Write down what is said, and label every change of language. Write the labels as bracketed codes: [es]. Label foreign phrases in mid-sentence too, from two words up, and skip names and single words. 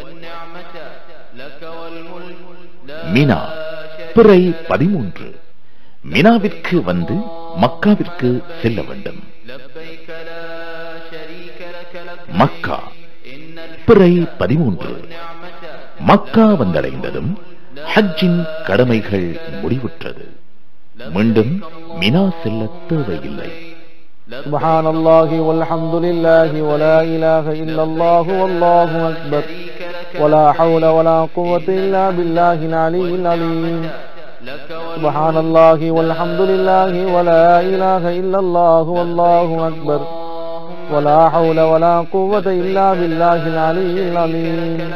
[ta] மினா பிறை 13 மினாவிற்கு வந்து மக்காவிற்கு செல்ல வேண்டும். மக்கா பிறை 13 மக்கா வந்தடைந்ததும் ஹஜ்ஜின் கடமைகள் முடிவுற்றது. மீண்டும் மினா செல்ல தேவையில்லை. [ar] سبحان الله والحمد لله ولا إله إلا الله والله أكبر ولا حول ولا قوة إلا بالله العلي العظيم. سبحان الله والحمد لله ولا إله إلا الله والله أكبر ولا حول ولا قوة إلا بالله العلي العظيم.